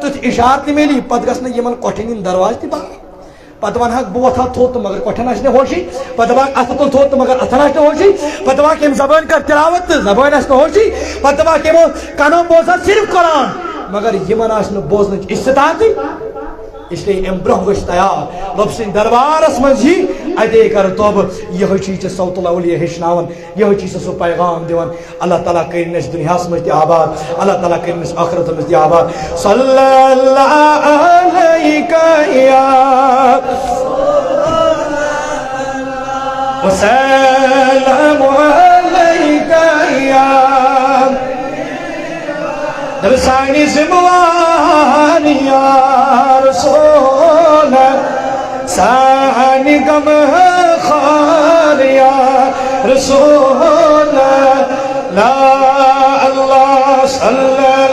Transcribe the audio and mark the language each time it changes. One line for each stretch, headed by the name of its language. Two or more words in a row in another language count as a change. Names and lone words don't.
Kashmiri: تیُتھ اِشار تہِ میلی پتہٕ گژھنہٕ یِمن کۄٹھٮ۪ن ہِنٛدۍ دروازٕ تہِ بنٛد پتہ ونہک بہ وتھا تھوٚد تہٕ مگر کۄٹھٮ۪ن آسہِ نہٕ ہوشی پتہ دپہک اتھٕ تُل تھوٚد تہٕ مگر اتھن آسہِ نہٕ ہوشی پتہ دپہک ییٚمہِ زبٲنۍ کر تلاوت تہٕ زبٲنۍ آسہِ نہٕ ہوشی پتہ دپہک یِمو کنو بوزان صرف قرآن مگر یمن آسہِ نہٕ بوزنٕچ استطاعتٕے
Urdu: اس لیے
Kashmiri: ام برہ گژھِ تیار رب سٕنٛدِ دربارس منٛز یی اتے کر توبہٕ یہے چھ ژےٚ صوت الاولیاء ہیٚچھناوان یہے چھ ژےٚ سُہ پیغام دِوان اللہ تعالیٰ کٔرِنۍ اَسہِ دُنیاہس منٛز تہِ آباد اللہ تعالیٰ کٔرِنۍ اَسہِ آخرتس منٛز تہِ آباد
Arabic: صلی اللہ علیکہ یا وسلام علیکہ یا
Kashmiri: دل سانی زموان یا رسول سانی غم خار یا رسول
Arabic: لا اللہ صلی